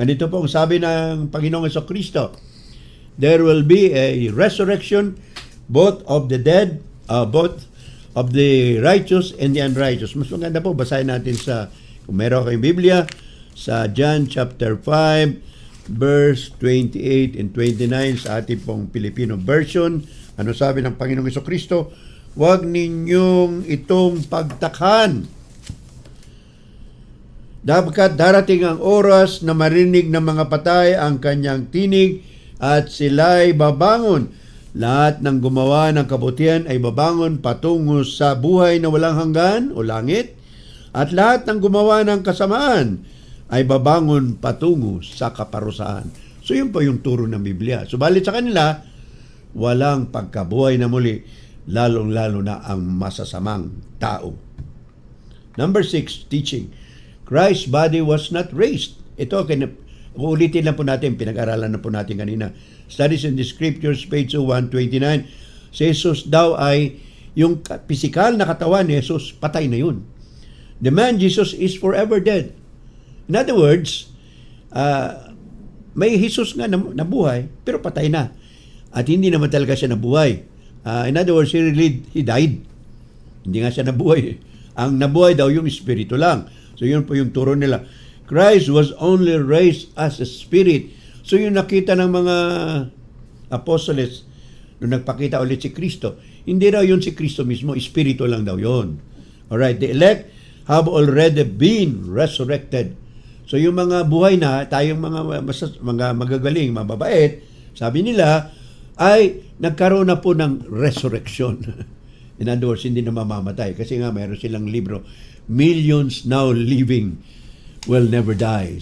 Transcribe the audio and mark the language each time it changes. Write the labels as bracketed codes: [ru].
[tl] Ganito po ang sabi ng Panginoong Jesucristo. [en] There will be a resurrection both of the dead, both of the righteous and the unrighteous. [tl] Mas maganda po, basahin natin sa, kung meron kayong Biblia, sa John chapter 5, verse 28 and 29 sa ating pong Filipino version. Ano sabi ng Panginoong Jesucristo? Huwag ninyong itong pagtakhan. Dapat darating ang oras na marinig ng mga patay ang kanyang tinig at sila'y babangon. Lahat ng gumawa ng kabutihan ay babangon patungo sa buhay na walang hanggan o langit. At lahat ng gumawa ng kasamaan ay babangon patungo sa kaparusahan. So yun po yung turo ng Biblia. Subalit sa kanila, walang pagkabuhay na muli, lalong-lalo na ang masasamang tao. [en] Number 6, teaching. Christ's body was not raised. [tl] Ito, uulitin lang po natin, pinag-aralan na po natin kanina. Studies in the Scriptures, page 129. Si Jesus daw ay, yung pisikal na katawan ni Jesus, patay na yun. [en] The man Jesus is forever dead. In other words, [tl] may Jesus nga nabuhay, pero patay na. At hindi naman talaga siya nabuhay. [en] In other words, he died. [tl] Hindi nga siya nabuhay. Ang nabuhay daw yung espiritu lang. So yun po yung turo nila. [en] Christ was only raised as a spirit. [tl] So yung nakita ng mga apostoles nung nagpakita ulit si Kristo, hindi raw yun si Kristo mismo, espiritu lang daw yun. [en] Alright, the elect have already been resurrected. [tl] So yung mga buhay na, tayong mga magagaling, mababait, sabi nila, ay nagkaroon na po ng resurrection. [en] In other words, [tl] hindi na mamamatay. Kasi nga mayroon silang libro, Millions Now Living Will Never Die.